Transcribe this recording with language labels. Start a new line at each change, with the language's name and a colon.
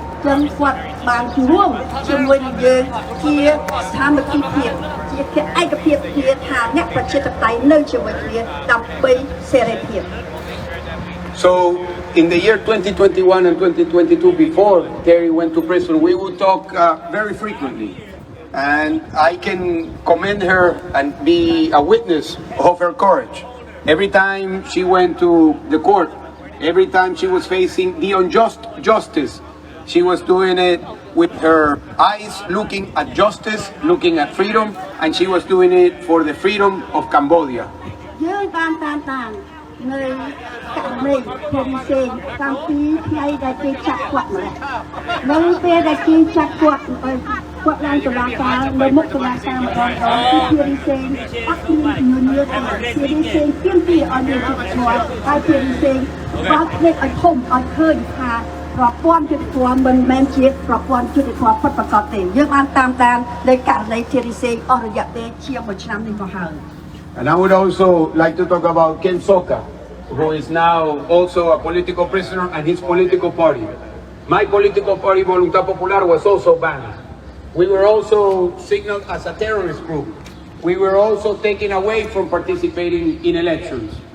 Khmer: ចឹងគាត់បានរួមជាមួយនឹងយើងជាសាមគ្គីភាពជាឯកភាពគ្នាថាអ្នកប្រជាធិបតេយ្យនៅជាមួយគ្នាដើម្បីសេរីភាព
English: So in the year 2021 and 2022, before Terry went to prison, we would talk very frequently. And I can commend her and be a witness of her courage. Every time she went to the court, every time she was facing the unjust justice, she was doing it with her eyes looking at justice, looking at freedom, and she was doing it for the freedom of Cambodia.
Khmer: យើងបានតាមដាននៅករណីភាពផ្សេងតាំងពីថ្ងៃដែលគេចាប់គាត់ម្ល៉េះនៅពេលដែលគេចាប់គាត់ឡើងតុលាការនៅមុខតុលាការម្ដងគឺភាពផ្សេងអត់មានញញើសទេភាពផ្សេងទាមទារឲ្យមានយុត្តិធម៌ហើយភាពផ្សេងបើកភ្នែកឲ្យធំឲ្យឃើញថាប្រព័ន្ធយុត្តិធម៌មិនមែនជាប្រព័ន្ធយុត្តិធម៌ពិតប្រាកដទេយើងបានតាមដាននៅករណីជាផ្សេងអស់រយៈពេលជា1ឆ្នាំនេះមកហើយ
English: And I would also like to talk about Kem Sokha, who is now also a political prisoner, and his political party. My political party, Voluntad Popular, was also banned. We were also signaled as a terrorist group. We were also taken away from participating in elections.